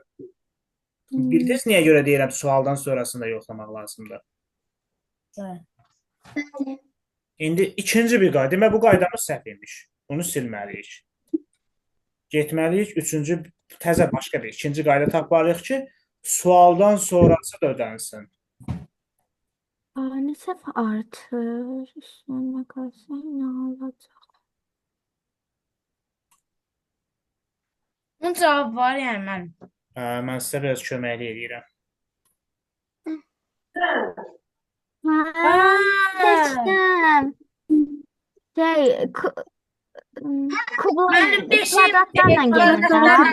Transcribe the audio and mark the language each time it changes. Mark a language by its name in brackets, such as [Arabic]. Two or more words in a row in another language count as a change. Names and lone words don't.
[Azerbaijani] Bildiniz niyə görə deyirəm sualdan sonrasını da yoxlamaq lazımdır. Hə. İndi ikinci bir qayda. Demək bu qaydamız səhv imiş. Bunu silməliyik. Getməliyik üçüncü təzə başqa bir ikinci qayda tapmalıyıq ki, sualdan sonrası da ödənsin. [Turkish] Ne sefer artır? Üstüne bakarsan ne olacak? [Azerbaijani] Bunun cavabı var yəni mən. Mən sizə biraz köməklik edirəm. [Turkish] Ha, seçtim. Şey, [Azerbaijani] Mənim 5'in [Turkish] kvadratlarla gelir. Ha?